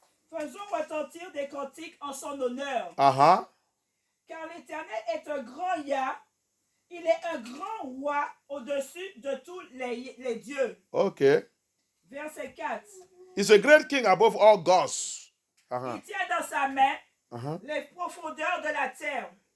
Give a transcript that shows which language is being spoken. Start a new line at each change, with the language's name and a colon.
French: Faisons retentir des cantiques en son honneur. Car l'Éternel est un grand Yah. Il est un grand roi au-dessus de tous les dieux. Ok. Verset 4.
English: He's a great king above all gods.
French: Il tient dans sa main les profondeurs de la terre.